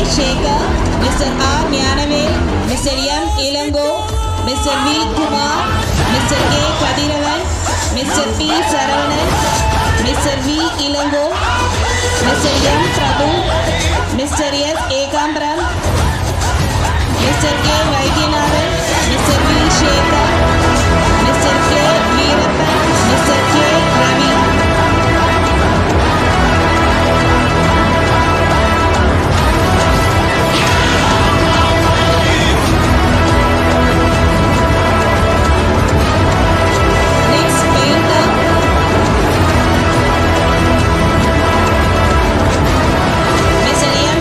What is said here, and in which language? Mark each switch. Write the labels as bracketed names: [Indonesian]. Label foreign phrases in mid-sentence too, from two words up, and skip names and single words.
[English] Shekhar, Mr. R. Nyanavel, Mr. M. Ilango, Mr. V. Kumar, Mr. K. Kadiravan, Mr. P. Saravanan, Mr. V. Ilango, Mr. M. Prabhu, Mr. S. Ekambaram, Mr. K. Vaidyanathan, Mr. V. Shekhar, Mr. K. Veerappan, Mr. K. Ravi. Next, Painter, Mr. M.